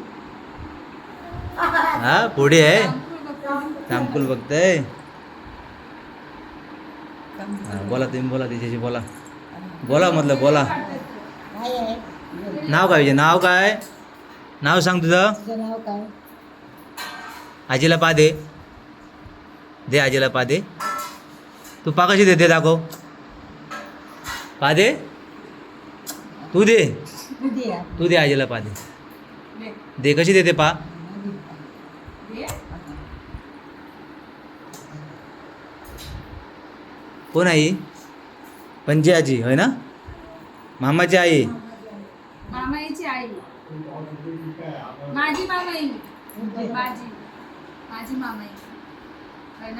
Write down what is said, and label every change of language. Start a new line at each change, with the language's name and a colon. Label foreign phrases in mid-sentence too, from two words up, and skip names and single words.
Marathi: हा पुढे आहे तामकुल बघताय. बोला तुम्ही बोला तिच्याशी बोला बोला म्हटलं बोला. नाव काय विजय? नाव काय? नाव सांग तुझं. तुझं नाव काय? आजीला पा दे दे आजीला पा दे. तू पा कशी देते दाखव. पा दे तू दे तू दे आजीला पा दे दे कशी देते पा. कोण आई? पंजी आजी होय ना? मामाची आई. मामाईची आई माझी मामाई माझी माझी मामाई
Hindi: है ना.